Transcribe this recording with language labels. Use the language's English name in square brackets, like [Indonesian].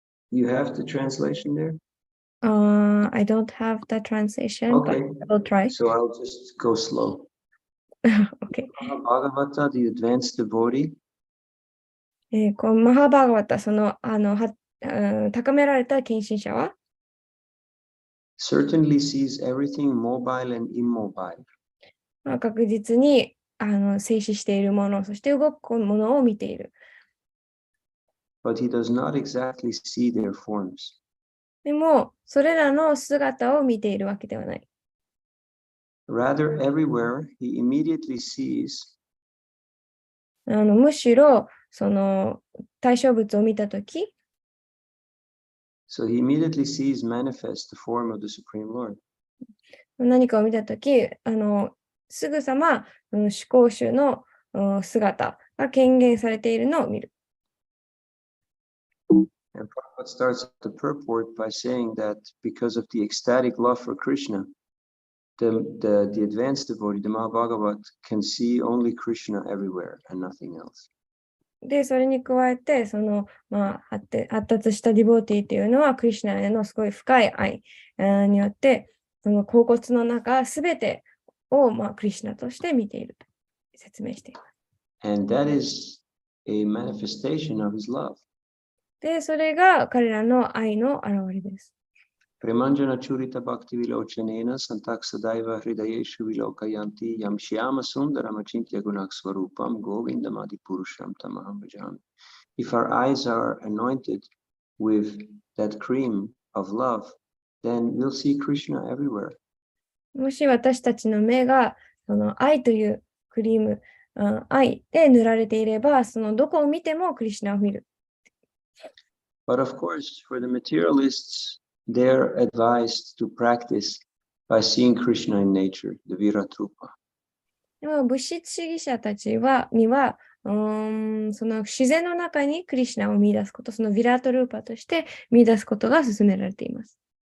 [English] You have the translation there? I don't have the translation, Okay. but I will try. So I'll just go slow. Okay. Bhagavata, the advanced devotee. [Japanese] このマハバーガバタ、その高められた献身者は [English] certainly sees everything mobile and immobile. [Japanese] 確実に静止しているもの、そして動くものを見ている。 [English] But he does not exactly see their forms. [Japanese] でも、それらの姿を見ているわけではない。 [English] Rather, everywhere he immediately sees [Japanese] むしろ、その対象物を見たとき、 [English] so he immediately sees manifest the form of the Supreme Lord. [Japanese] 何かを見たとき、すぐさま思考主の姿が顕現されているのを見る。 [English] And Prabhupada starts the purport by saying that because of the ecstatic love for Krishna, the advanced devotee, the Mahabhagavat, can see only Krishna everywhere and nothing else. [Japanese] で、それに加えて、その、発達したディボーティーというのは、クリシュナへのすごい深い愛によって、その恍惚の中、すべてを、クリシュナとして見ていると説明しています。 [English] And that is a manifestation of his love. [Japanese] で、それが彼らの愛の表れです。 [Sanskrit] Premanjana Churita Bhakti Vilochanena Santak Sadaiva Hridayeshu Vilokayanti Yam Shyama Sundaram Achintya Gunak Swarupam Govindamadi Purusham Tamaham Bhajami. [English] If our eyes are anointed with that cream of love, then we'll see Krishna everywhere. [Japanese] もし私たちの目がその愛というクリーム、愛で塗られていれば、そのどこを見てもクリシュナを見る。 [English] But of course, for the materialists, they're advised to practice by seeing Krishna in nature, the Viratrupa. [Japanese] でも物質主義者たちには、その自然の中にクリシュナを見出すこと、そのヴィラートルーパとして見出すことが勧められています。